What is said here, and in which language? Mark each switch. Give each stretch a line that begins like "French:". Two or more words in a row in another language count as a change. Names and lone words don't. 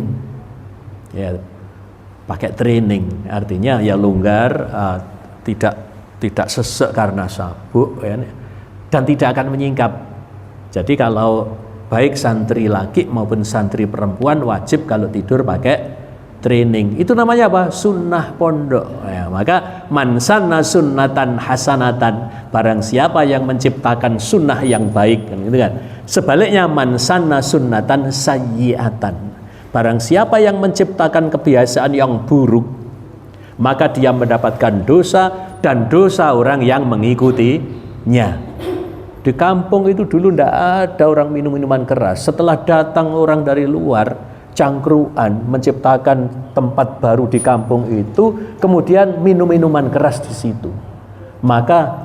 Indonesian: Ya, pakai training artinya ya longgar, tidak sesek karena sabuk ya, dan tidak akan menyingkap. Jadi kalau baik santri laki maupun santri perempuan wajib kalau tidur pakai training. Itu namanya apa? Sunnah pondok ya. Maka
Arabic: مَن سَنَّ سُنَّةً حَسَنَةً,
Indonesian: barang siapa yang menciptakan sunnah yang baik, kan gitu kan. Sebaliknya
Arabic: مَن سَنَّ سُنَّةً سَيِّئَةً,
Indonesian: barang siapa yang menciptakan kebiasaan yang buruk, maka dia mendapatkan dosa dan dosa orang yang mengikutinya. Di kampung itu dulu tidak ada orang minum minuman keras. Setelah datang orang dari luar, cangkruan, menciptakan tempat baru di kampung itu, kemudian minum minuman keras di situ.